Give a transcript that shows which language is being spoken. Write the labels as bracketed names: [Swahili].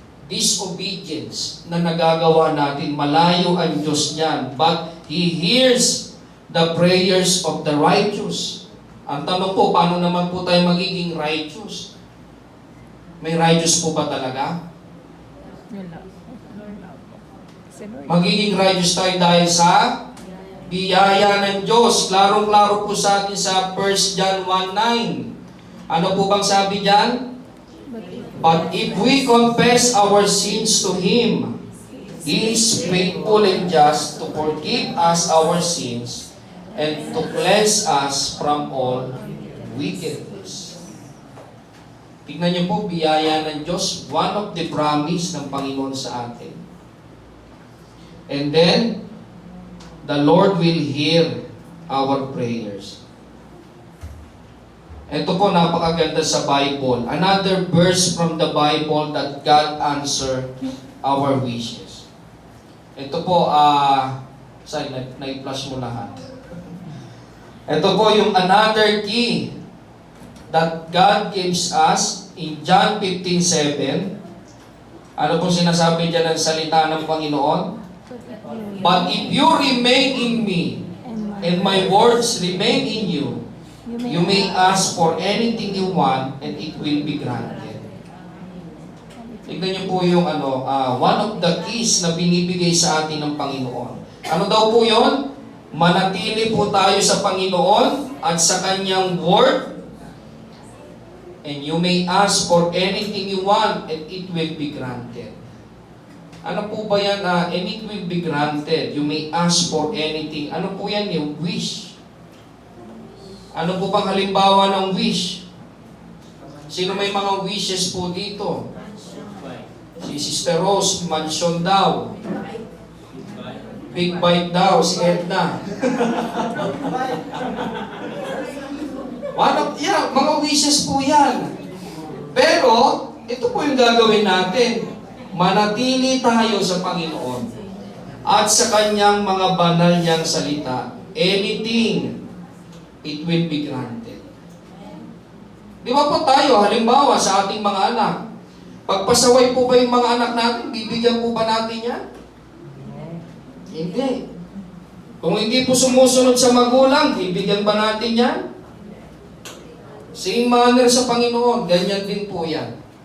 [Filipino] Disobedience na nagagawa natin, malayo ang Diyos niyan. [English] But He hears the prayers of the righteous. [Filipino] Ang tanong po, paano naman po tayo magiging righteous? May righteous po ba talaga? Magiging righteous tayo dahil sa biyaya ng Diyos. Klarong-klaro po sa atin sa 1 John 1:9. Ano po bang sabi diyan? [English] But if we confess our sins to Him, He is faithful and just to forgive us our sins and to cleanse us from all wickedness. [Filipino] Tignan niyo po, biyaya ng Diyos, [English] one of the promise [Filipino] ng Panginoon sa atin. [English] And then, the Lord will hear our prayers. [Filipino] Ito po, napakaganda sa [English] Bible. Another verse from the Bible that God answer our wishes. [Filipino] Ito po, sorry, na-flash mo lahat. Ito po yung [English] another key that God gives us in John 15:7. [Filipino] Ano po sinasabi dyan ng salita ng Panginoon? [English] But if you remain in me, and my words remain in you, you may ask for anything you want, and it will be granted. [Filipino] Tignan niyo po yung [English] one of the keys [Filipino] na binibigay sa atin ng Panginoon. Ano daw po yun? Manatili po tayo sa Panginoon at sa Kanyang Word, [English] and you may ask for anything you want, and it will be granted. [Filipino] Ano po ba yan? [English] And it will be granted. You may ask for anything. [Filipino] Ano po yan? Yung wish. Ano po bang halimbawa ng wish? Sino may mga wishes po dito? Si Sister Rose, mansion daw. Big bite daw, si Edna. Mga wishes po yan. Pero, ito po yung gagawin natin. Manatili tayo sa Panginoon at sa Kanyang mga banal niyang salita. [English] Anything, it will be granted. [Filipino] Di ba po tayo, halimbawa sa ating mga anak, pagpasaway po ba yung mga anak natin, bibigyan po ba natin yan? Hindi. Kung hindi po sumusunod sa magulang, bibigyan ba natin yan? Same manner sa Panginoon, ganyan din po yan.